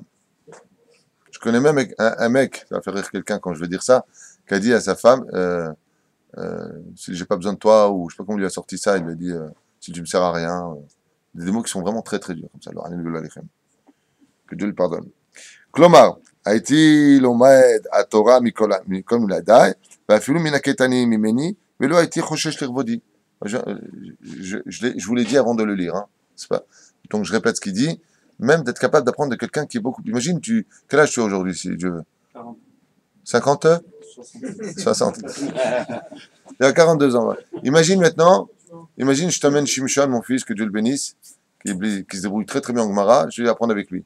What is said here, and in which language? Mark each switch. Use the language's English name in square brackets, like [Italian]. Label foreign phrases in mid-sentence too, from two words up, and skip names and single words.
[French] Je connais même un mec, ça va faire rire quelqu'un quand je vais dire ça, qui a dit à sa femme, si j'ai pas besoin de toi, ou je sais pas comment il lui a sorti ça, il lui a dit, si tu me sers à rien, des mots qui sont vraiment très très durs, comme ça, alors, que Dieu lui pardonne. [Hebrew] כלומר, הייתי לומד התורה מכל מלמדיי, ואפילו מן הקטנים ממני, ולא הייתי חושש לכבודי. [French] Je vous l'ai dit avant de le lire. Hein. C'est pas... Donc je répète ce qu'il dit, même d'être capable d'apprendre de quelqu'un qui est beaucoup... Imagine, quel âge tu as aujourd'hui, si Dieu veut? 40. 50? 60. Il a 42 ans. Ouais. Imagine maintenant, je t'amène Shimshon, mon fils, que Dieu le bénisse, qui se débrouille très très bien en Gemara, je vais apprendre avec lui.